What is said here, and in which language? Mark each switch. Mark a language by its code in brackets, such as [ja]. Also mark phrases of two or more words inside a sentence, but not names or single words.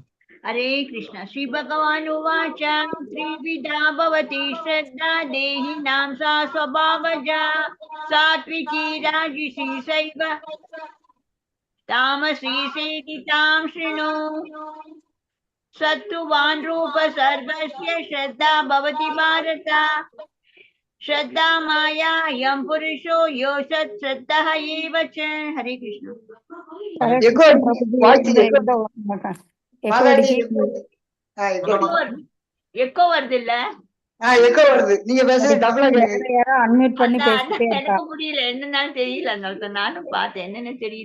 [sa] हरे कृष्णा। श्री भगवान उवाच त्रिविधा भवति श्रद्धा देहिनां सा स्वभावजा सात्विकी राजसी चैव तामसी चेति तां शृणु। सत्त्वान् रूप सर्वस्य श्रद्धा भवति भारत। श्रद्धा मायायं पुरुषो यो सत्श्रद्धः एव च। [ta] हरे कृष्ण। எக்கோ வருது இல்ல? நீங்க பேசுறது அன்மியூட் பண்ணி பேசிட்டே இருக்க. எனக்கு முடியல, என்னன்னு தெரியல. அதனால நானும் பார்த்தேன், என்னன்னு தெரியல.